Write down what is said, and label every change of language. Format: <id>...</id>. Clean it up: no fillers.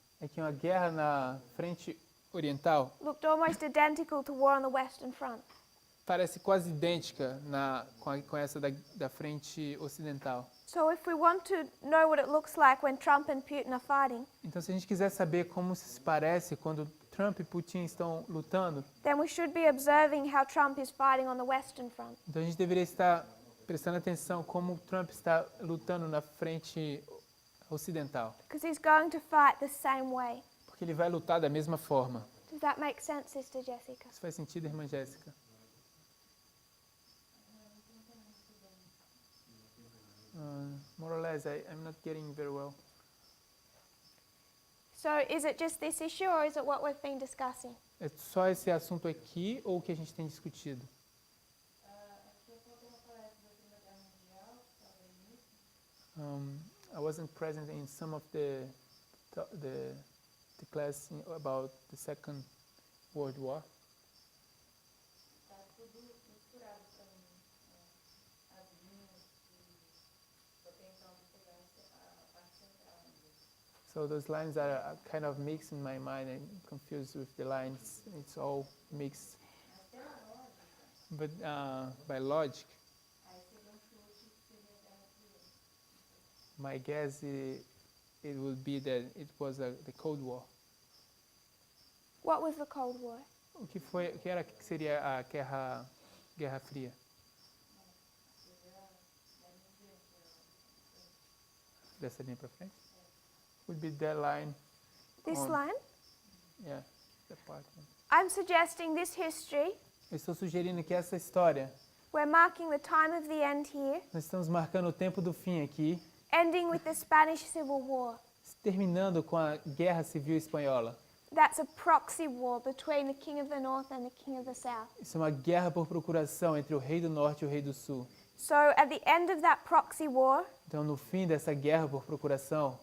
<pt>é que uma guerra na frente oriental</pt> <en>looked almost identical to war on the Western Front.</en> <pt>parece quase idêntica com essa da frente ocidental.</pt> <en>So if we want to know what it looks like when Trump and Putin are fighting,</en> <pt>Então, se a gente quiser saber como se parece quando Trump e Putin estão lutando,</pt> <en>then we should be observing how Trump is fighting on the Western Front.</en> <pt>então a gente deveria estar prestando atenção como Trump está lutando na frente ocidental,</pt> <en>Because he's going to fight the same way.</en> <pt>porque ele vai lutar da mesma forma.</pt> <en>Does that make sense, Sister Jessica?</en> <pt>Isso faz sentido, irmã Jéssica?</pt> <en>More or less, I'm not getting very well. So is it just this issue or is it what we've been discussing?</en> <pt>É só esse assunto aqui ou o que a gente tem discutido? Aqui eu faltou uma palestra da Segunda Guerra Mundial, estava início.</pt> <en>I wasn't present in some of the class about the Second World War.</en> <pt>Está tudo misturado para mim. As linhas e estou tentando pegar a parte central ainda.</pt> <en>So those lines are kind of mixed in my mind and confused with the lines. It's all mixed.</en> <pt>Mas pela lógica,</pt> <en>But by logic,</en> <pt>aí seria um chute que seria a Guerra Fria.</pt> <en>my guess it would be that it was the Cold War. What was the Cold War?</en> <pt>O que seria a Guerra Fria? Dessa linha para frente?</pt> <en>Would be that line. This On. line? Yeah, that part. I'm suggesting this history.</en> <pt>Eu estou sugerindo que essa história,</pt> <en>We're marking the time of the end here,</en> <pt>nós estamos marcando o tempo do fim aqui,</pt> <en>ending with the Spanish Civil War.</en> <pt>terminando com a Guerra Civil Espanhola.</pt> <en>That's a proxy war between the King of the North and the King of the South.</en> <pt>Isso é uma guerra por procuração entre o rei do norte e o rei do sul.</pt> <en>So at the end of that proxy war,</en> <pt>Então, no fim dessa guerra por procuração,</pt>